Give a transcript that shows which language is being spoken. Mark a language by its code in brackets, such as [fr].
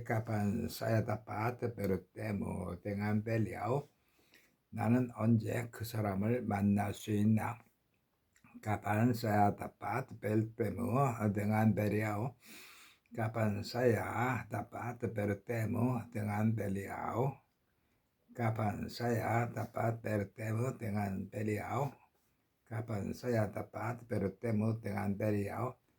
[id] kapan saya dapat bertemu dengan beliau? [ko] 나는 언제 그 사람을 만날 수 있나? [id] kapan saya dapat bertemu dengan beliau? kapan saya dapat bertemu dengan beliau? kapan saya dapat bertemu dengan beliau? kapan saya dapat bertemu dengan beliau?